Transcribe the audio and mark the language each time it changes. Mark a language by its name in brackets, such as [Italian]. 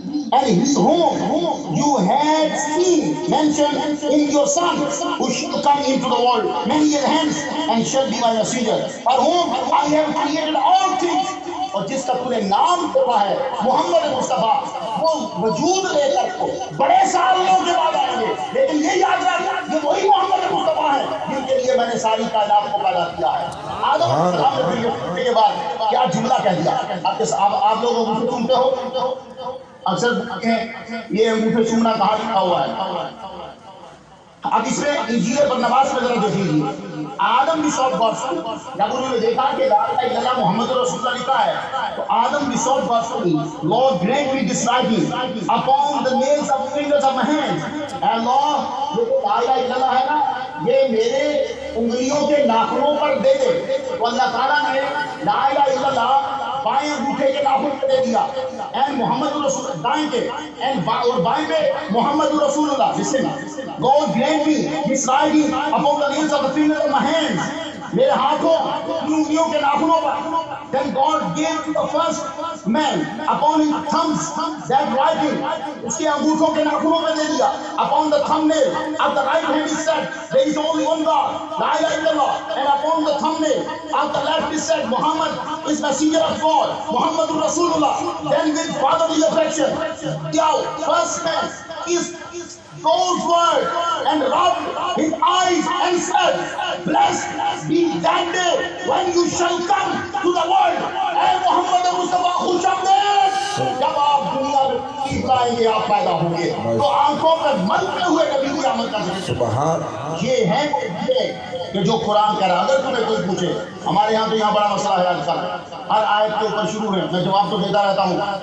[English] And his whom you had seen mentioned in your son who shall come into the world many years hence and shall be my messenger, for whom I have created all things. [Urdu] اور جس کا تُو نے نام رکھا ہے محمد مصطفیٰ، وہ وجود لے کر کو بڑے سالوں کے بعد آئیں گے، لیکن یہ یاد رکھ یہ وہی محمد مصطفیٰ ہے جن کے لیے میں نے ساری کائنات کو پیدا کیا ہے. آدم علیہ السلام نے پھر یہ سننے کے بعد کیا جملہ کہہ دیا. آپ لوگ انگوٹھے چومتے ہو، اکثر یہ انگوٹھے چومنا کہاں لکھا ہوا ہے. اب اس میں انجیل برنباس میں ذرا دیکھ لیجیے. آدم [English] besought God, [Urdu] جب انہوں نے دیکھا کہ [Arabic] لا الہ الا اللہ محمد رسول اللہ [Urdu] لکھا ہے تو آدم [English] besought God, Lord grant me this writing upon the nails of fingers of my hands. [Urdu] اے اللہ یہ لا الہ الا اللہ ہے نا یہ میرے انگلیوں کے ناخنوں پر دے دے. تو اللہ تعالیٰ نے [Arabic] لا الہ الا اللہ [Urdu] بائیں انگوٹھے کے ناخن پہ دے دیا and محمد رسول دائیں کے اور بائیں پہ محمد رسول اللہ. [English] Listen, God grant me this writing upon the nails of the fingers of my hands. [Urdu] میرے ہاتھوں انگلیوں کے ناخنوں پر. [English] Then God gave to the first man upon his thumbs that writing. [Urdu] اس کے انگوٹھوں کے ناخنوں پہ دے دیا. [English] Upon the thumbnail of the right hand he said there is only one God, [Arabic] La ilaha illallah. [English] And upon the thumbnail of the left he said Muhammad is messenger of God, Muhammad Rasulullah. Then with fatherly affection the first man is those words and rubbed his eyes and said, blessed be that day when you shall come to the world. [Urdu] اے محمد مصطفیٰ خوش آمدید. جب آپ دنیا میں تشریف لائیں گے آپ پیدا ہوں گے تو آنکھوں پہ ملتے ہوئے نبی کی عمل کر سکتے. یہ ہے کہ جو قرآن کہہ رہا. اگر تمہیں کوئی پوچھے, ہمارے یہاں تو یہاں بڑا مسئلہ ہے آج کل, ہر آیت کے اوپر شروع ہے, میں جواب تو دیتا رہتا ہوں.